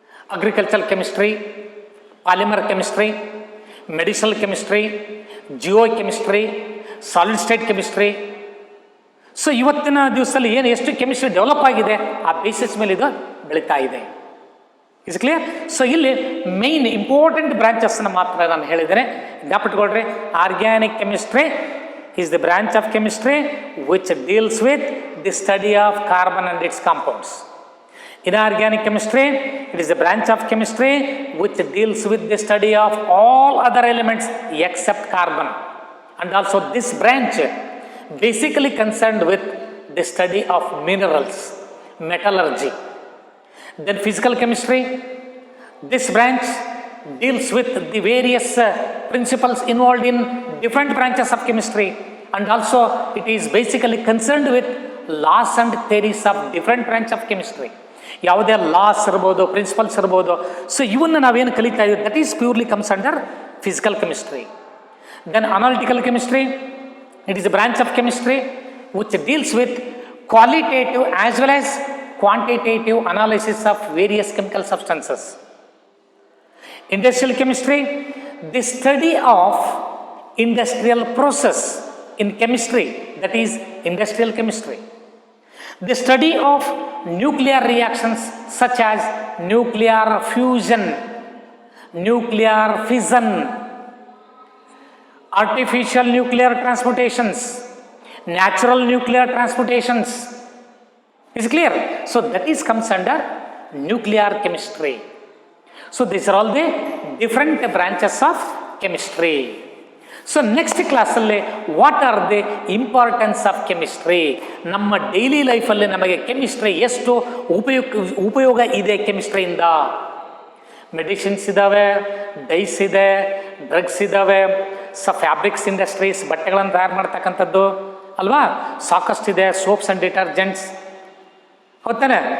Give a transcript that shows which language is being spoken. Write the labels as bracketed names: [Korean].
[English] Agricultural chemistry, polymer chemistry, medicinal chemistry, geochemistry, solid state chemistry. [Kannada] So ಇವತ್ತಿನ ದಿವಸದಲ್ಲಿ ಏನು ಎಷ್ಟು ಕೆಮಿಸ್ಟ್ರಿ ಡೆವಲಪ್ ಆಗಿದೆ ಆ ಬೇಸಿಸ್ ಮೇಲೆ ಇದು ಬೆಳೀತಾ ಇದೆ. [English] Is clear? [Kannada] ಸೊ ಇಲ್ಲಿ ಮೇನ್ ಇಂಪಾರ್ಟೆಂಟ್ ಬ್ರಾಂಚಸ್ನ ಮಾತ್ರ ನಾನು ಹೇಳಿದ್ದೇನೆ, ಜ್ಞಾಪಕಗೊಳ್ರಿ. [English] Organic chemistry is the branch of chemistry which deals with the study of carbon and its compounds. Inorganic chemistry, it is a branch of chemistry which deals with the study of all other elements except carbon. And also this branch basically concerned with the study of minerals, metallurgy. Then physical chemistry, this branch deals with the various principles involved in different branches of chemistry, and also it is basically concerned with laws and theories of different branch of chemistry. [Kannada] ಯಾವುದೇ loss ಇರ್ಬೋದು, principles ಇರ್ಬೋದು, so ಇವನ್ನ ನಾವೇನು ಕಲಿತಾ ಇದ್ದೀವಿ [English] That is purely comes under physical chemistry. Then analytical chemistry, it is a branch of chemistry which deals with qualitative as well as quantitative analysis of various chemical substances. Industrial chemistry, the study of industrial process in chemistry, that is industrial chemistry. The study of nuclear reactions such as nuclear fusion, nuclear fission, artificial nuclear transportations, natural nuclear transportations. Is clear? So that is comes under nuclear chemistry. So these are all the different branches of chemistry. So next class [Kannada] ಅಲ್ಲಿ [English] what are the importance of chemistry, [Kannada] ನಮ್ಮ daily ಲೈಫಲ್ಲಿ ನಮಗೆ chemistry ಎಷ್ಟು ಉಪಯೋಗ ಇದೆ ಕೆಮಿಸ್ಟ್ರಿಯಿಂದ. Medicines ಇದ್ದಾವೆ, dies ಇದೆ, drugs ಇದ್ದಾವೆ, ಫ್ಯಾಬ್ರಿಕ್ಸ್ ಇಂಡಸ್ಟ್ರೀಸ್, ಬಟ್ಟೆಗಳನ್ನು ತಯಾರು ಮಾಡ್ತಕ್ಕಂಥದ್ದು ಅಲ್ವಾ, ಸಾಕಷ್ಟಿದೆ, ಸೋಪ್ಸ್ ಆ್ಯಂಡ್ ಡಿಟರ್ಜೆಂಟ್ಸ್ ಹೋಗ್ತಾನೆ.